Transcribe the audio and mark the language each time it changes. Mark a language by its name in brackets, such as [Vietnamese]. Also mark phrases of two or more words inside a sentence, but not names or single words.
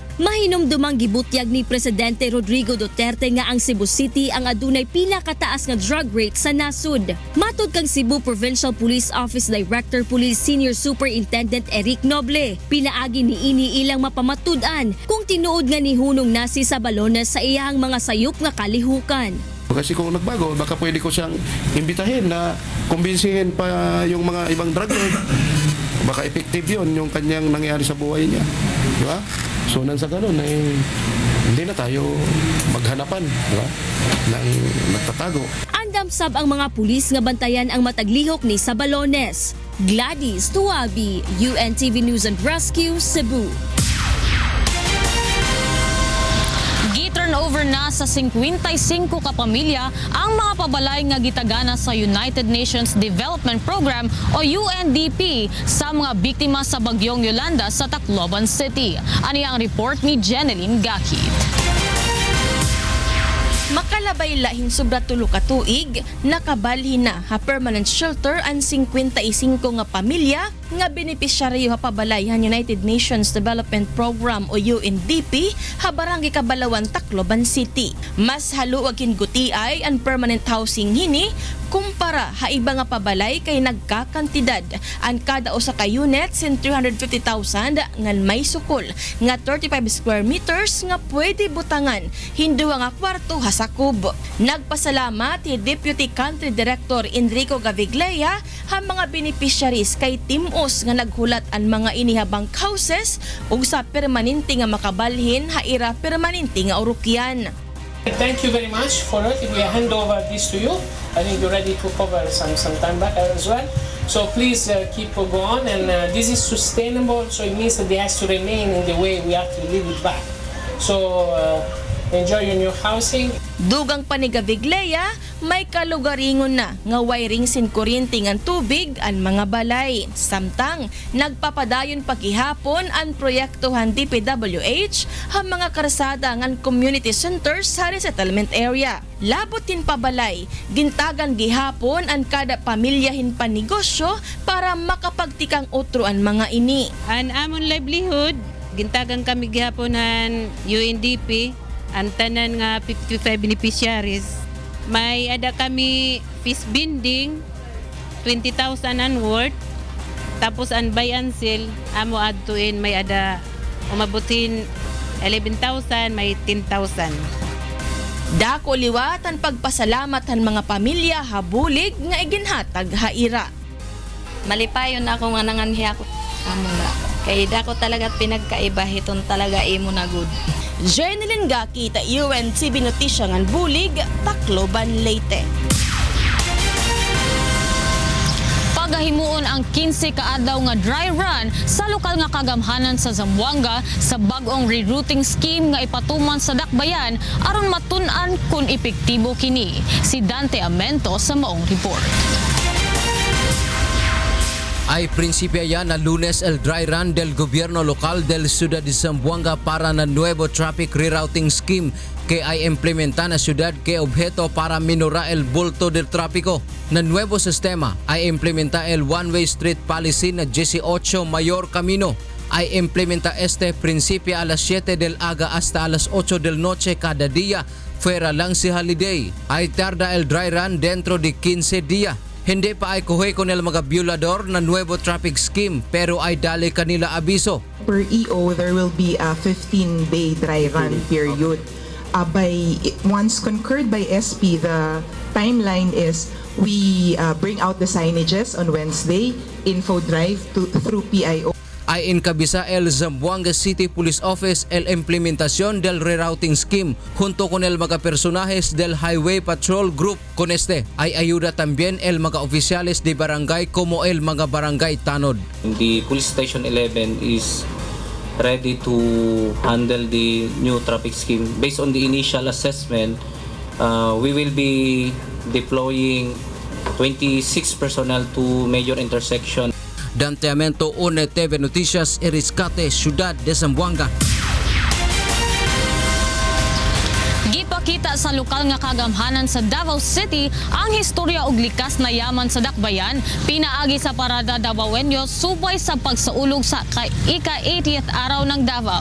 [Cebuano] Mahinumdumang gibutyag ni Presidente Rodrigo Duterte nga ang Cebu City ang adunay pinakataas nga drug rate sa nasud. Matud kang Cebu Provincial Police Office Director Police Senior Superintendent Eric Noble, pinaagi ni ini ilang mapamatud-an kung tinuod nga ni hunong nasi sa Balones sa iyang mga sayop nga kalihukan. [Filipino] Kasi kung nagbago, baka pwede ko siyang imbitahin na kumbinsihin pa yung mga ibang drug lord. Baka effective yun yung kanyang nangyari sa buhay niya. Di ba? So nang sa ganun, hindi na tayo maghanapan, di ba? Nang nagtatago. [Cebuano] Andam sab ang mga pulis nga bantayan ang mataglihok ni Sabalones. Gladys Tuwabi, UNTV News and Rescue, Cebu. Gi-turnover na sa 55 ka pamilya ang mga pabalay nga gitagana sa United Nations Development Program o UNDP sa mga biktima sa bagyong Yolanda sa Tacloban City. Ani ang report ni Jeneline Gakit. [Waray] Makalabay lahin sobra tulo ka tuig, nakabalhin na ha [English] permanent shelter [Waray] ang 55 nga pamilya nga benepisyaryo ha pabalayhan United Nations Development Program o UNDP ha barangay Kabalawan, Tacloban City. Mas haluag kinguti-ay ang [English] permanent housing [Waray] hini kumpara ha iba nga pabalay kay nagkakantidad ang kada usa ka units in 350,000 ngan may sukol nga 35 [English] square meters [Waray] nga pwede butangan hinduwa nga kwarto ha sakub. Nagpasalamat si Deputy Country Director Enrico Gaviglea ha mga beneficiaries kay timos nga naghulat ang mga inihabang houses ug sa permanente nga makabalhin ha ira permanente nga urukyan. [English] Thank you very much for it. We hand over this to you. I think you're ready to cover some time back as well. So please keep going, and this is sustainable. So it means that they has to remain in the way we actually leave it back. So enjoy your new housing. [Waray] Dugang panigabigleya, may kalugaringon na nga wiring sin kuryente ngan tubig ang mga balay. Samtang nagpapadayon pagihapon ang proyektohan DPWH ang mga karsada ngan [English] community centers [Waray] sa resettlement area. Labotin pabalay, gintagan gihapon ang kada pamilyahin panegosyo para makapagtikang utro ang mga ini. Ang amon livelihood, gintagan kami gihaponan UNDP, ang tanan nga 55 beneficiaries. May ada kami [English] fish binding [Waray] 20,000 ang worth. Tapos ang [English] buy and sell [Waray] amo adtuin may ada umabutin 11,000, may 10,000. Dako liwatan pagpasalamat ang mga pamilya habulig nga iginhatag haira. Malipayon ako nga nanganhi ako amo nga. Kay dako talaga pinagkaiba hiton talaga imo na good. Jeneline Gaki ta UNTV Notisya ngan bulig, Tacloban, Leyte. [Cebuano] Pagahimuon ang 15 kaadlaw nga [English] dry run [Cebuano] sa lokal nga kagamhanan sa Zamboanga sa bag-ong [English] rerouting scheme [Cebuano] nga ipatuman sa dakbayan aron matun-an kung epektibo kini. Si Dante Amento sa maong report. [Chavacano] Ay prinsipya yan na Lunes el [English] dry run [Chavacano] del gobierno local del Ciudad de Zamboanga para na nuevo [English] traffic rerouting scheme [Chavacano] que ay implementa na ciudad que objeto para minorar el bulto del tráfico. Na nuevo sistema ay implementa el [English] one-way street policy [Chavacano] na 18 Mayor Camino. Ay implementa este prinsipyo a las 7 del aga hasta a las 8 del noche cada día. Fuera lang si holiday. Ay tarda el [English] dry run [Chavacano] dentro de 15 días. Hindi pa ay kuhe con el mga violador na nuevo [English] traffic scheme [Chavacano] pero ay dali kanila abiso. [English] Per EO, there will be a 15-day dry run period. Once concurred by SP, the timeline is we bring out the signages on Wednesday, info drive through PIO. [Chavacano] Ay encabeza el Zamboanga City Police Office el implementación del [English] rerouting scheme [Chavacano] junto con el mga personajes del Highway Patrol Group. Con este ay ayuda también el mga oficiales de barangay como el mga barangay tanod. [English] The Police Station 11 is ready to handle the new traffic scheme. Based on the initial assessment, we will be deploying 26 personnel to major intersection. [Chavacano] Dante Amento, UNTV Noticias, Eriscate, Ciudad de Zamboanga. [Cebuano] Gipakita sa lokal nga kagamhanan sa Davao City ang historya og [Filipino] likas na yaman [Cebuano] sa dakbayan pinaagi sa parada Davaoenyo subay sa pagsaulog sa ika-80th [Filipino] araw ng Davao.